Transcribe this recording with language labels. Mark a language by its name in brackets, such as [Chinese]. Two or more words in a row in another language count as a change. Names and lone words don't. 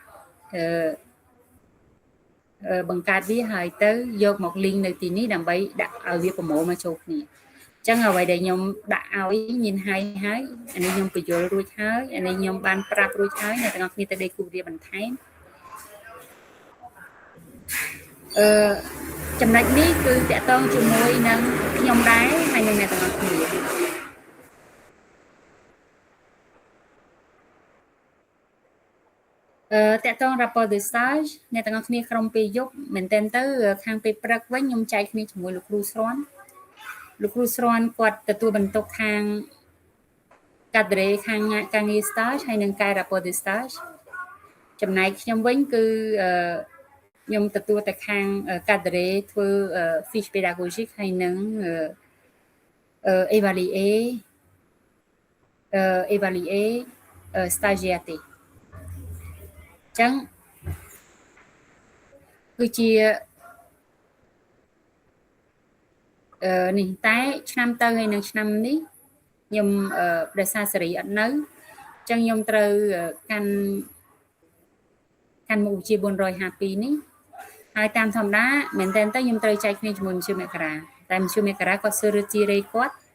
[Khmer] បង្កើតវាហើយទៅយកមក link នៅទីនេះដើម្បីដាក់ឲ្យវាប្រមូលមកចូលគ្នាអញ្ចឹងអ្វីដែលខ្ញុំដាក់ឲ្យមានហើយអានេះខ្ញុំបញ្យល់រួចហើយអានេះខ្ញុំបានប្រាប់រួចហើយអ្នកទាំងអស់គ្នាទៅដេកគូវាបន្ថែមចំណុចនេះគឺតកតងជាមួយនឹងខ្ញុំដែរហើយនឹងអ្នកទាំងអស់គ្នា តកតង [French] rapport de stage [Khmer] អ្នកទាំងអស់គ្នាក្រុមពេលយប់មែនតើទៅខាងពេលព្រឹកវិញខ្ញុំចែកគ្នាជាមួយលោកគ្រូស្រាន់គាត់ទទួលបន្ទុកខាងកាដរេខាងការងារ stage ហើយនឹងកែ [French] rapport de stage [Khmer] ចំណែកខ្ញុំវិញគឺខ្ញុំទទួលតែខាងកាដរេធ្វើ [French] fiche pédagogique [Khmer] ហើយនឹង [French] évaluer stagiaire [Khmer] ទេអញ្ចឹងគឺជានេះតែឆ្នាំទៅហើយនឹងឆ្នាំនេះខ្ញុំដោយសារសេរីអត់នៅអញ្ចឹងខ្ញុំត្រូវ កាន់មុខវិជ្ជា452នេះហើយតាមធម្មតាមែនតើខ្ញុំត្រូវចែកគ្នាជាមួយមជ្ឈមការតែមជ្ឈមការគាត់សើរទីរេគាត់